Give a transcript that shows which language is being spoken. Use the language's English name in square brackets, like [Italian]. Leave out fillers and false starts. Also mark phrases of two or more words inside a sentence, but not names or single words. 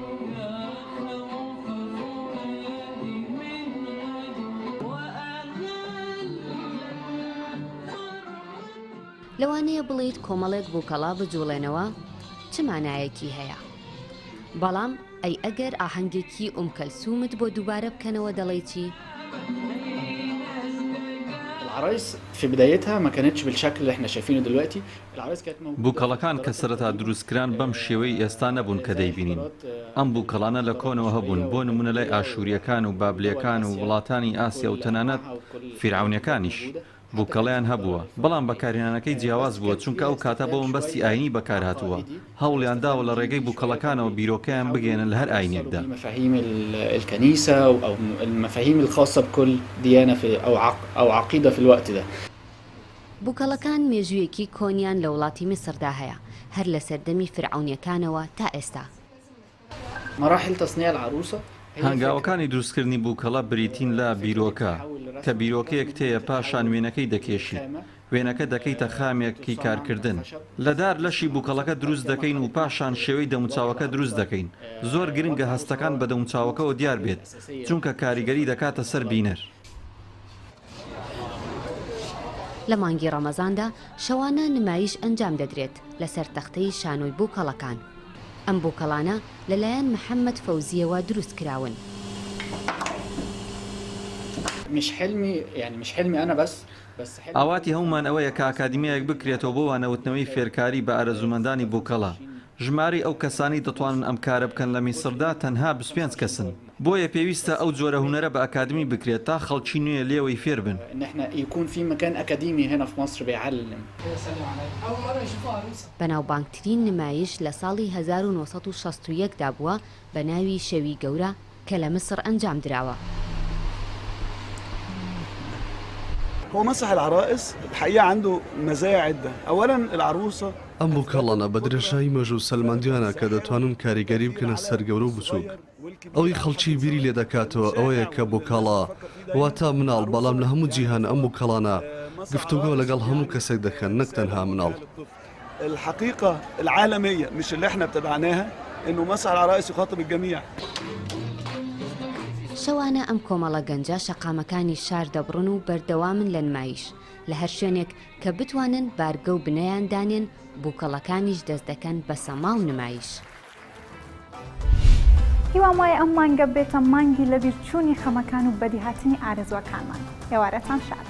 [Central Kurdish] لەوانەیە بڵیت کۆمەڵێک بووکەڵا بجوڵێنەوە چ مانایەکی هەیە بەڵام ئەی ئەگەر ئاهەنگێکی کەلسومت بۆ دووبارە بکەنەوە دەڵێ چی؟ [Arabic] العرايس في بدايتها ما كانتش بالشكل اللي احنا شايفينه دلوقتي. العرايس كانت موجودة [Central Kurdish] بووکەڵەکان کە سەرەتا دروستکران بەم شێوەی ئێستا نەبوون کە دەیبینین. ئەم بووکەڵانە لە کۆنەوە هەبوون بۆ نمونە لای ئاشووریەکان و بابلیەکان و وڵاتانی ئاسیا و تەنانەت فیرعونیەکانیش بووکەڵیان هەبووە بەڵام بەکارهێنانەکەی جیاواز بووە چونکە ئەو کاتە بۆ مەبەستی ئاینی بەکار هاتووە هەوڵیان داوە لە ڕێگەی بووکەڵەکانەوە بیرۆکەیان بگێنن لە هەر ئاینێکدا. [Arabic] مفاهيم الكنيسة أو المفاهيم الخاصة بكل ديانة في أو عقيدة في الوقت ده. [Central Kurdish] بووکەڵەکان مێژوویەکی کۆنیان لە وڵاتی میسردا هەیە هەر لە سەردەمی فرعونیەکانەوە تا ئێستا. [Arabic] مراحل تصنيع العروسة [Central Kurdish] هەنگاوەکانی دروستکردنی بووکەڵە بریتین لە بیرۆکە کە بیرۆکەیەک تەیە پاشان وێنەکەی دەکێشی وێنەکە دەکەیتە خامێکی کارکردن لەدار لەشی بووکەڵەکە دروست دەکەین و پاشان شێوەی دەموچاوەکە دروست دەکەین زۆر گرنگە هەستەکان بە دەموچاوەکەەوە دیار بێت چونکە کاریگەری دەکاتە سەر بینەر. لە مانگی ڕەمەزاندا شەوانە نمایش ئەنجام دەدرێت لەسەر تەختەی شانۆی بووکەڵەکان. ئەم بووکەڵانە لەلایەن محەممەد فەوزیەوە دروست کراون. [Arabic] مش حلمي أنا بس [Central Kurdish] ئاواتی هەومان ئەوەیە کە ئاکادمیایەک بکرێتەوە بۆ وانەوتنەوەی فێرکاری بە ئارەزومەندانی بووکەڵە. ژماری ئەو کەسانی دەتوانن ئەم کارە بکەن لە میسردا تەنها 25 کەسن. بۆیە پێویستە ئەو جۆرە هوەرە بە ئاکادمی بکرێت تا خەڵکی نوێ لێوەی فێر بن. [Arabic] يكون في مكان أكاديمي هنا في مصر بيعلم. [Central Kurdish] بەناوبانگترین نمایش لە ساڵی 1961 بووە بە ناوی شەوی گەورە کە لە مصر ئەنجام دراوە. [Arabic] هو مسرح العرائس الحقيقة عنده مزايا عدة. أولاً العروسة [Central Kurdish] ئەم بووکەڵانە بە درێژایی مەژ و سەلماندیانە کە دەتوانن کاریگەری بکەنە سەرگەورە و بچووک. ئەوەی خەڵکی بیری لێ دەکاتەوە ئەوەیە کە بووکەڵە واتە مناڵ، بەڵام لە هەموو جیهان ئەم بووکەڵانە گفتوگۆ لەگەڵ هەموو کەسێک دەکەن، نەک تەنها مناڵ. [Arabic] الحقيقة العالمية مش اللي احنا ابتدعناها إنه مسرح العرائس يخاطب الجميع. [Central Kurdish] شەوانە ئەم کۆمەڵە گەنجە شەقامەکانی شار دەبڕن و بەردەوامن لە نمایش لە هەر شوێنێک کە بتوانن بارگە و بنەیان دانێن بووکەڵەکانیش دەست دەکەن بە سەما و نمایش. هیوام وایە ئەم مانگە بێتە مانگی لەبیرچوونی خەمەکان و بەدیهاتنی ئارەزوەکانمان.